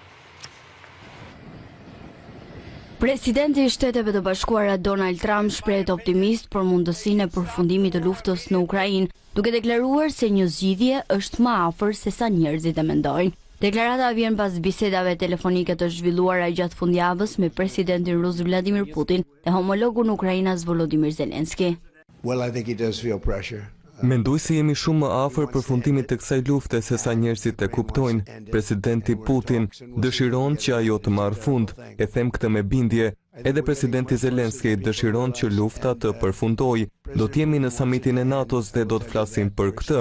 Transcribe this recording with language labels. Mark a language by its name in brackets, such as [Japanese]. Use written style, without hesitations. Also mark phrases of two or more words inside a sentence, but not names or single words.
[Albanian] Presidenti i Shteteve të Bashkuara Donald Trump shprehet optimist për mundësinë e përfundimit të luftës në Ukrainë, duke deklaruar se një zgjidhje është më afër se sa njerëzit e mendojnë. Deklarata vjen pas bisedave telefonike të zhvilluara gjatë fundjavës me presidentin rus Vladimir Putin dhe homologun Ukrainas Volodymyr Zelensky. [English] Well, I think he does feel pressure. [Albanian] Mendoj se jemi shumë më afër përfundimit të kësaj lufte se sa njerëzit e kuptojnë. Presidenti Putin dëshiron që ajo të marrë fund, e them këtë me bindje. Edhe presidenti Zelensky dëshiron që lufta të përfundojë. Do të jemi në samitin e NATO-s dhe do të flasim për këtë.